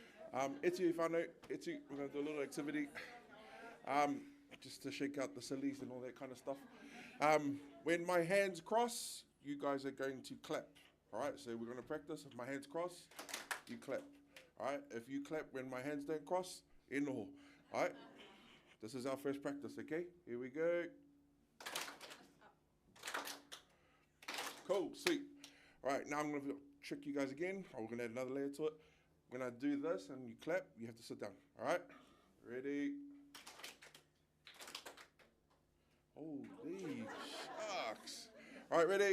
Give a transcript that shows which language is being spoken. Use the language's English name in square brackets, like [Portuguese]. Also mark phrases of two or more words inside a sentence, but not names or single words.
[Māori] Eti whānau, eti, [English] we're going to do a little activity, just to shake out the sillies and all that kind of stuff. When my hands cross, you guys are going to clap. All right, so we're going to practice. If my hands cross, you clap. All right, if you clap when my hands don't cross, [Māori] e noho. [English] All right, this is our first practice, okay? Here we go. Cool, sweet. All right, now I'm going to trick you guys again. We're going to add another layer to it. When I do this and you clap, you have to sit down. All right, ready? Holy shucks. All right, ready?